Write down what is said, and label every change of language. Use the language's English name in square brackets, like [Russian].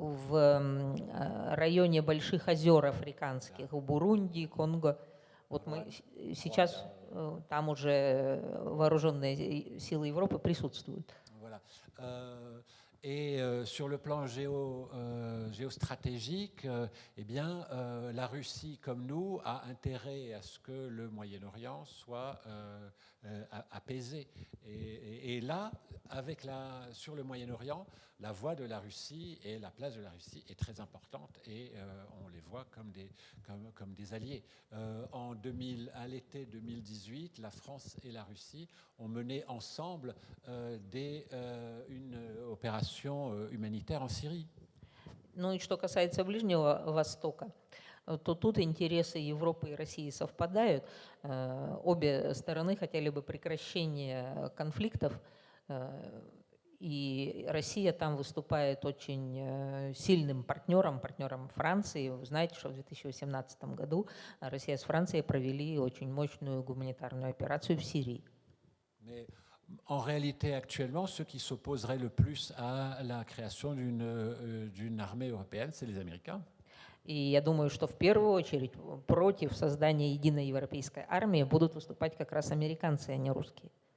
[Russian] в районе Больших озер африканских, в Бурунди, Конго. Вот мы сейчас там уже вооруженные силы Европы присутствуют. [French] Voilà. Et sur le plan géostratégique, eh bien, la Russie, comme nous, a intérêt à ce que le Moyen-Orient soit apaisé. Et là, sur le Moyen-Orient, la voix de la Russie et la place de la Russie est très importante et on les voit comme des alliés. À l'été 2018, la France et la Russie ont mené ensemble une opération humanitaire en Syrie. [Russian] Ну и что касается Ближнего Востока, то тут интересы Европы и России совпадают. Обе стороны хотели бы прекращения конфликтов, и Россия там выступает очень сильным партнером Франции. Вы знаете, что в 2018 году Россия с Францией провели очень мощную гуманитарную операцию в Сирии. [French] Mais en réalité, actuellement, ceux qui s'opposeraient le plus à la création d'une armée européenne, c'est les Américains. [Russian] И я думаю, что в первую очередь против создания единой европейской армии будут выступать как раз американцы, а не русские.